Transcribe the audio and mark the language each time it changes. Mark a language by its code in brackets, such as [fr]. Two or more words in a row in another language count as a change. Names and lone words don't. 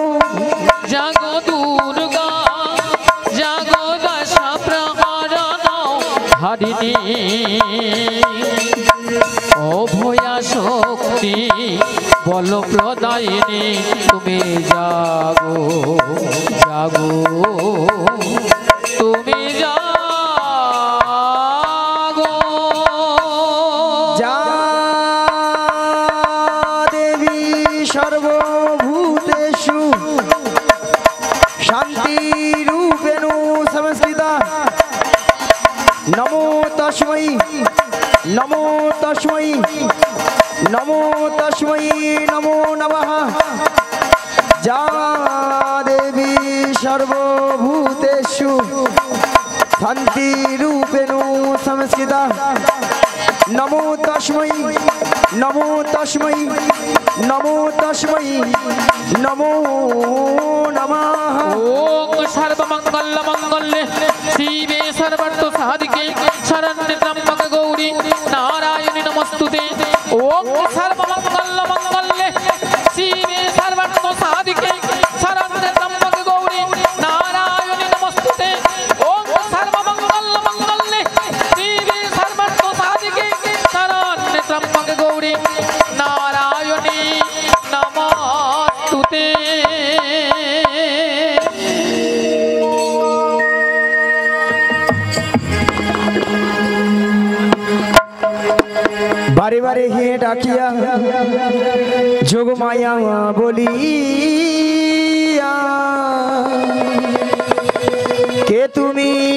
[bn] জাগো দুর্গা জাগো দশ প্রহরণ ধারিণী অভয়া শক্তি বল প্রদায়িনী তুমি জাগো জাগো তুমি জাগো [sa] যা দেবী সর্বভূতেষু শান্তি রূপেণু সংস্থিতা নমো তস্मै নমো তস্मै নমো তস্मै নমো নমঃ যা দেবী সর্বভূতেষু শান্তি রূপেণু সংস্থিতা নমো তস্मै নমো তস্मै নমো তস্मै নমো নমঃ ওম সর্বমঙ্গল মঙ্গলে শিবে সর্বার্থ সাধিকে শরণ্যে ত্র্যম্বকে গৌরী নারায়ণী নমস্তুতে ওম সর্বমঙ্গল মঙ্গলে শিবে সর্বার্থ সাধিকে শরণ্যে ত্র্যম্বকে গৌরী নারায়ণী নমস্তুতে ওম সর্বমঙ্গল মঙ্গলে শিবে সর্বার্থ সাধিকে শরণ্যে ত্র্যম্বকে গৌরী নারায়ণী নমস্তুতে। [bn] বারে বারে হে ডাকিয়া যোগমায়া বলিয়া কে তুমি